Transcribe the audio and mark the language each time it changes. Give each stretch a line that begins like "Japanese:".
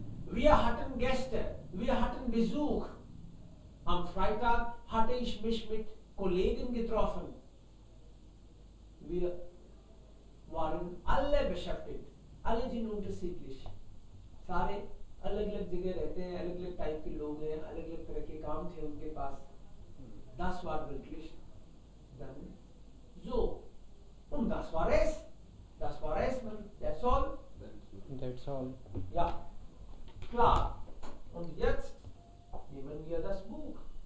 German: Wir hatten Gäste, wir hatten Besuch. Am Freitag hatte ich mich mit Kollegen getroffen. Wir waren alle beschäftigt. Alle sind unterschiedlich.
Hindi: सारे अलग अलग जगह रहते हैं, अलग अलग टाइप के लोग हैं, अलग अलग तरह के काम थे उनके पास.
German: Das war wirklich dann so. Und das war es. Das war es.
English: That's all. That's all.
German: Ja, klar. Und jetzt nehmen wir das Buch.